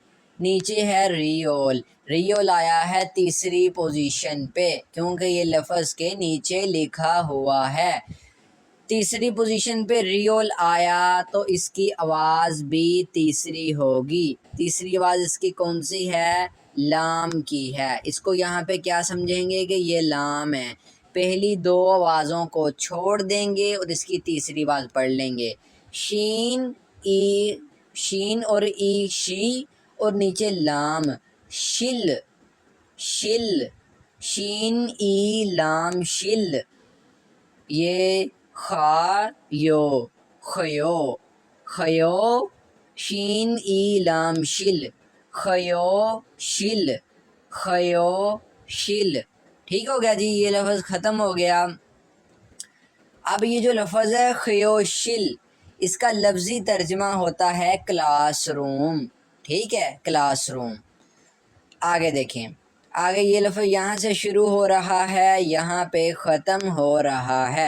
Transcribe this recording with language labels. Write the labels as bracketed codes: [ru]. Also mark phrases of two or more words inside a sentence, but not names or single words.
[ur] نیچے ہے ریول، ریول آیا ہے تیسری پوزیشن پہ کیونکہ یہ لفظ کے نیچے لکھا ہوا ہے. تیسری پوزیشن پہ ریول آیا تو اس کی آواز بھی تیسری ہوگی. تیسری آواز اس کی کون سی ہے? لام کی ہے. اس کو یہاں پہ کیا سمجھیں گے کہ یہ لام ہے. پہلی دو آوازوں کو چھوڑ دیں گے اور اس کی تیسری آواز پڑھ لیں گے. شین ای، شین اور ای شی، اور نیچے لام شل، شل، شین ای لام شل. یہ خا یو، خیو، خیو، شین ای لام شل، خیو شل، خیو شل. ٹھیک ہو گیا جی، یہ لفظ ختم ہو گیا. اب یہ جو لفظ ہے خیوشل، اس کا لفظی ترجمہ ہوتا ہے [en] class room. [ur] ٹھیک ہے، [en] class room. [ur] آگے دیکھیں، آگے یہ لفظ یہاں سے شروع ہو رہا ہے، یہاں پہ ختم ہو رہا ہے.